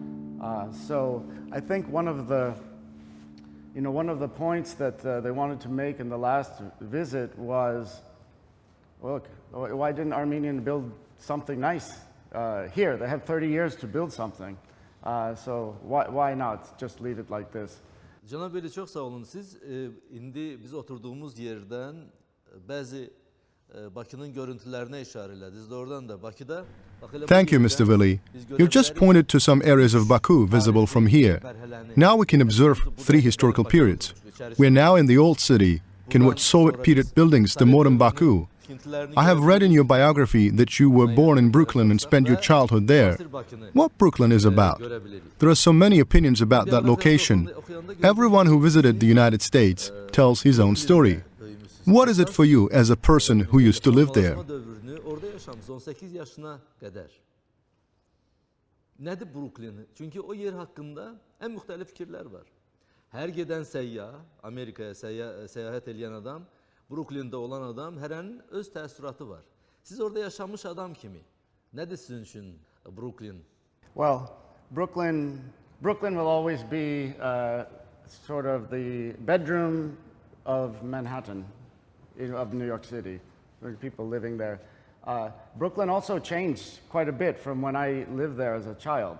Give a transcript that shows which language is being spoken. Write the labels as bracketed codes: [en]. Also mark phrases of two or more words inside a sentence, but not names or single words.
[en] So I think one of the points that they wanted to make in the last visit was, look, why didn't Armenians build something nice here? They have 30 years to build something. So why not just leave it like this? [az] Cənab Veley, çox sağ olun. Siz indi biz oturduğumuz yerdən bəzi Bakının görüntülərinə işarə elədiniz. Doğrudan da Bakıda [en] Thank you, Mr. Veley. You've just pointed to some areas of Baku visible from here. Now we can observe 3 historical periods. We are now in the old city, can watch Soviet period buildings, the modern Baku. I have read in your biography that you were born in Brooklyn and spent your childhood there. What Brooklyn is about? There are so many opinions about that location. Everyone who visited the United States tells his own story. What is it for you as a person who used to live there? [az] Orada yaşamış 18 yaşına qədər. Nədir Brooklyn? Çünki o yer haqqında ən müxtəlif fikirlər var. Hər gedən səyyah, Amerikaya səyahət edən adam, Brooklyn'də olan adam, hərənin öz təəssüratı var. Siz orada yaşamış adam kimi, nədir sizin üçün Brooklyn? [en] Well, Brooklyn will always be sort of the bedroom of Manhattan, of New York City. There are people living there. Brooklyn also changed quite a bit from when I lived there as a child.